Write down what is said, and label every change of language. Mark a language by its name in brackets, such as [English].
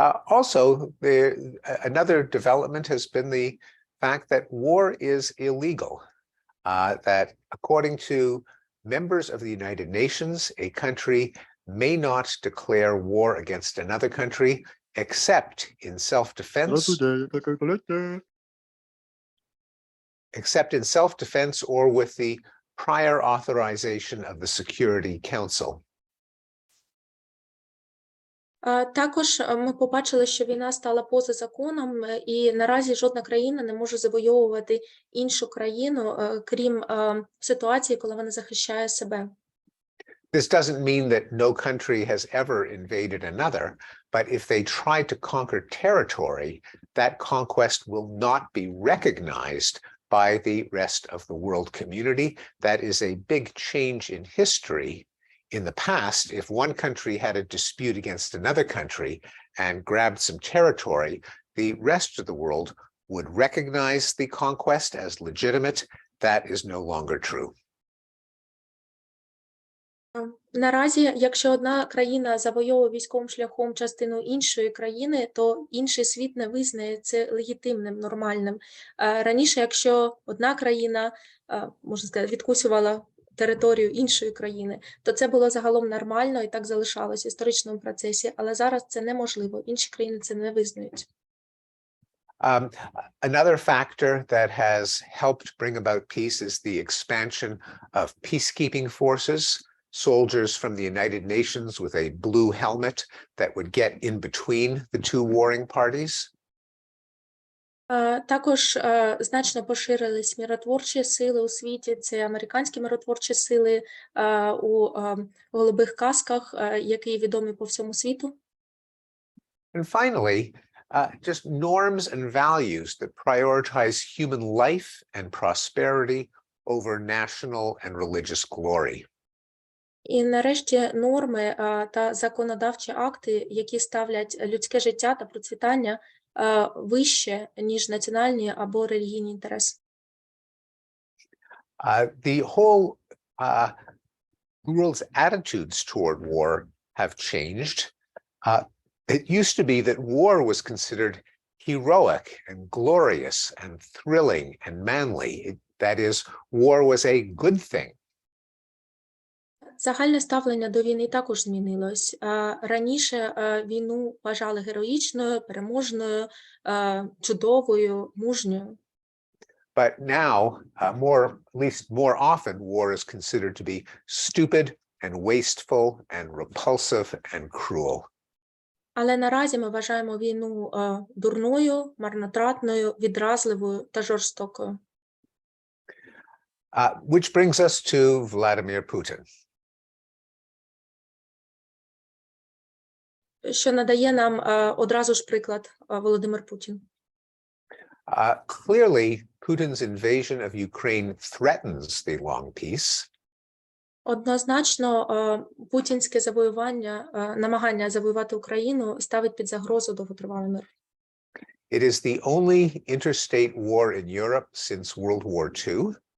[English] Also, another development has been the fact that war is illegal, that according to members of the United Nations, a country may not declare war against another country except in self-defense, or with the prior authorization of the Security Council. [Ukrainian] Також ми побачили, що війна стала поза законом, і наразі жодна країна не може завойовувати іншу країну, крім ситуації, коли вона захищає себе. [English] This doesn't mean that no country has ever invaded another, but if they try to conquer territory, that conquest will not be recognized by the rest of the world community. That is a big change in history. In the past, if one country had a dispute against another country and grabbed some territory, the rest of the world would recognize the conquest as legitimate. That is no longer true. [Ukrainian] Наразі, якщо одна країна завойовує військовим шляхом частину іншої країни, то інший світ не визнає це легітимним, нормальним. Раніше, якщо одна країна, можна сказати, відкусювала територію іншої країни, то це було загалом нормально і так залишалось в історичному процесі, але зараз це неможливо, інші країни це не визнають. [English] Another factor that has helped bring about peace is the expansion of peacekeeping forces, soldiers from the United Nations with a blue helmet that would get in between the two warring parties. [Ukrainian] Також значно поширились миротворчі сили у світі. Це американські миротворчі сили у голубих касках, які відомі по всьому світу. [English] And finally, just norms and values that prioritize human life and prosperity over national and religious glory. [Ukrainian] І нарешті норми та законодавчі акти, які ставлять людське життя та процвітання вище, ніж національні або релігійні інтереси. [English] The whole world's attitudes toward war have changed. It used to be that war was considered heroic and glorious and thrilling and manly. That is, war was a good thing. [Ukrainian] Загальне ставлення до війни також змінилось. Раніше війну вважали героїчною, переможною, чудовою, мужньою. [English] But now, at least more often, war is considered to be stupid and wasteful and repulsive and cruel. [Ukrainian] Але наразі ми вважаємо війну дурною, марнотратною, відразливою та жорстокою. [English] Which brings us to Vladimir Putin. [Ukrainian] Що надає нам одразу ж приклад Володимир Путін. [English] Clearly, Putin's invasion of Ukraine threatens the long peace. [Ukrainian] Однозначно, путінське завоювання, намагання завоювати Україну ставить під загрозу довготривалий мир. [English] It is the only interstate war in Europe since World War II.